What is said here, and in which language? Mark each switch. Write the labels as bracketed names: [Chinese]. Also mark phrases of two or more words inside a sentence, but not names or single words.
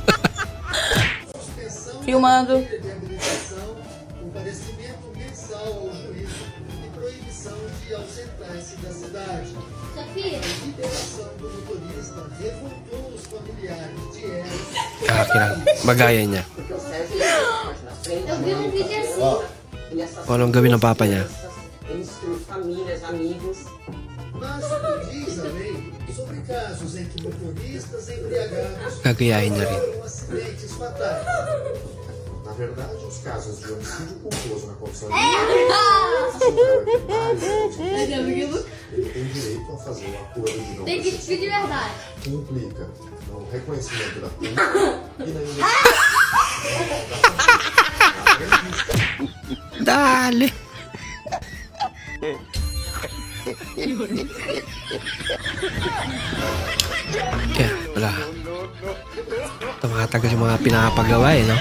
[Portuguese] Filmando. [Filipino] Kakakirang. Magaya niya. [Portuguese] Eu vi um vídeo assim. [Filipino] Kung anong gawin ng papa niya. [Portuguese] Famílias, amigos. Mas diz a lei sobre casos em que motoristas embriagados [Filipino] Gagayahin niya rin. [Portuguese] foram acidentes fatais. Na verdade, os casos de homicídio culposo na condição de ele tem direito a fazer um acordo de não Tem que ser de verdade. que implica no reconhecimento da pena e na [Filipino] Dali. Kaya, wala. Tumatagal yung mga pinapagawa eh, no?